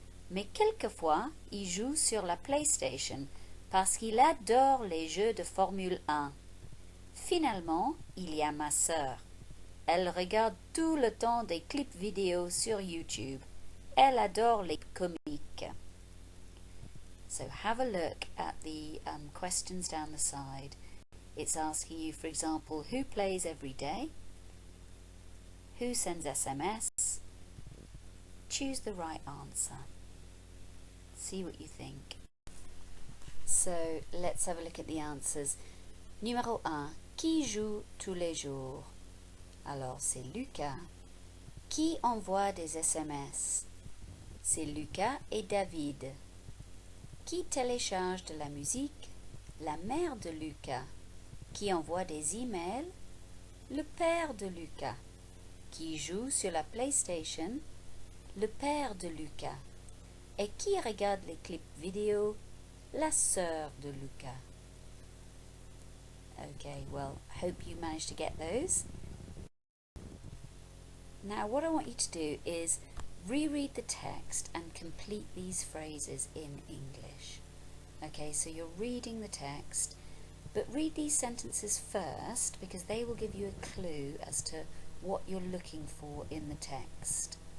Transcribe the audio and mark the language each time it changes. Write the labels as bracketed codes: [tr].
[fr] Mais quelquefois, il joue sur la PlayStation parce qu'il adore les jeux de Formule 1. Finalement, il y a ma sœur. Elle regarde tout le temps des clips vidéo sur YouTube. Elle adore les comiques. [en] So have a look at the questions down the side. It's asking you, for example, who plays every day? Who sends SMS? Choose the right answer. See what you think. So let's have a look at the answers. [fr] Numéro 1. Qui joue tous les jours? Alors c'est Lucas. Qui envoie des SMS? C'est Lucas et David. Qui télécharge de la musique? La mère de Lucas. Qui envoie des emails? Le père de Lucas. Qui joue sur la PlayStation? Le père de Lucas. Et qui regarde les clips vidéo? La sœur de Lucas. [en] Okay, well, I hope you managed to get those. Now what I want you to do is reread the text and complete these phrases in English. Okay, so you're reading the text, but read these sentences first because they will give you a clue as to what you're looking for in the text.